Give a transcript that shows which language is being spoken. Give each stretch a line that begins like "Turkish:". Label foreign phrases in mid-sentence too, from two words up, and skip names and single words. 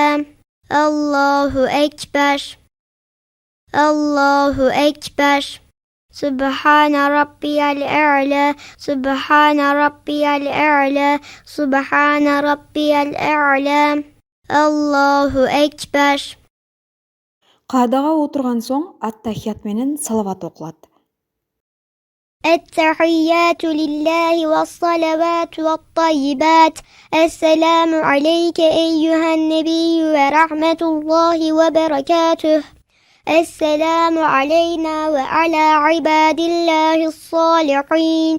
Arabic: الله أكبر. الله أكبر. سبحان ربي الأعلى سبحان ربي الأعلى سبحان ربي الأعلى. الله أكبر.
Kyrgyz: Каадага отурган соң ат-тахият менен салават окулат.
Arabic: التحيات لله والصلوات والطيبات. السلام عليك أيها النبي ورحمة الله وبركاته. السلام علينا وعلى عباد الله الصالحين.